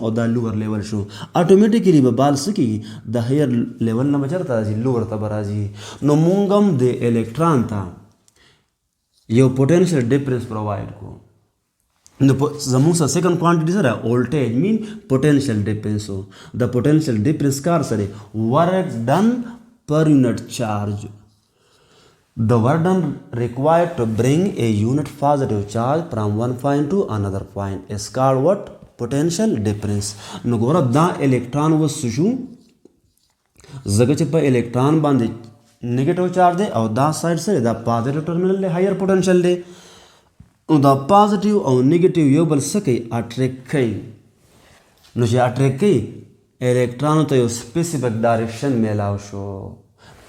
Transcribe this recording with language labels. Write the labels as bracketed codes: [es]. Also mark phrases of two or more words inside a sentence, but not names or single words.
[ps] او دا [en] lower level [ps] شو اټومیټیکلی به بال څه کېږي د [en] higher level [ps] نه به چېرته راځي لوور ته به راځي نو مونږ هم د الکتران ته یو [en] potential difference provide [ps] کړو نو زموږ سره [en] second quantity [ps] سره [en] voltage mean potential difference [ps] ہو د [en] potential difference [ps] کار سره [en] work done per unit charge The work done required to bring a unit positive charge from one point to another point is called what? Potential difference. [ps] نو ګوره دا الکتران وس شو زګه چې په الکتران باندې [en] negative charge [ps] دی او دا سایډ سره دا [en] positive terminal [ps] دی [en] higher potential [ps] دی نو دا پازیټیو او نیگیټیو یو بل څه کوي اټریکټ کوي نو چې اټریکټ کوي الکترانو ته یو [en] specific direction [ps] میلاو شو په